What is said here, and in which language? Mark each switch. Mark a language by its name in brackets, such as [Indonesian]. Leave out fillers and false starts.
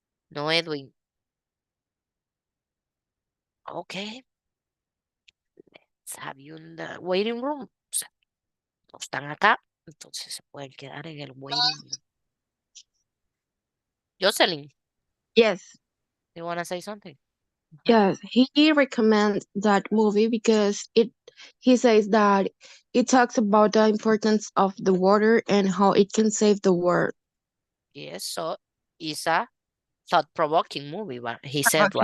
[English] No, Edwin. Okay. Let's have you in the waiting room. [Spanish] O sea, no están acá, entonces se pueden quedar en el waiting room. [English] Jocelyn, Yes, you want to say something? yes. He recommends that movie because he says that it talks about the importance of the water and how it can save the world. Yes, so it's a thought-provoking movie, but he said,